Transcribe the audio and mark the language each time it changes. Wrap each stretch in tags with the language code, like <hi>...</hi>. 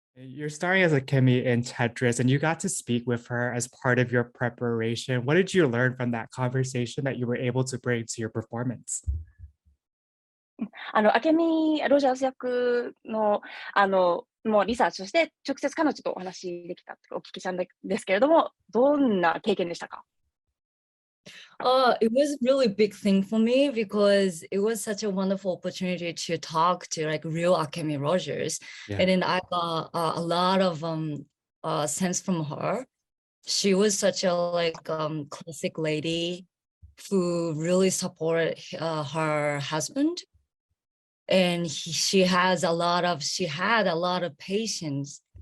<en>You're starring as Akemi in Tetris, and you got to speak with her as part of your preparation. What did you learn from that conversation that you were able to bring to your performance?</en> <ja>アケミ・ロジャース役の、もうリサーチとして、直接彼女とお話できたとお聞きしたんですけれども、どんな経験でしたか？</ja> <en>It was a really big thing for me because it was such a wonderful opportunity to talk to like real Akemi Rogers, Yeah. and then I got a lot of sense from her. She was such a like classic lady who really supported her husband, and she had a lot of patience,</en>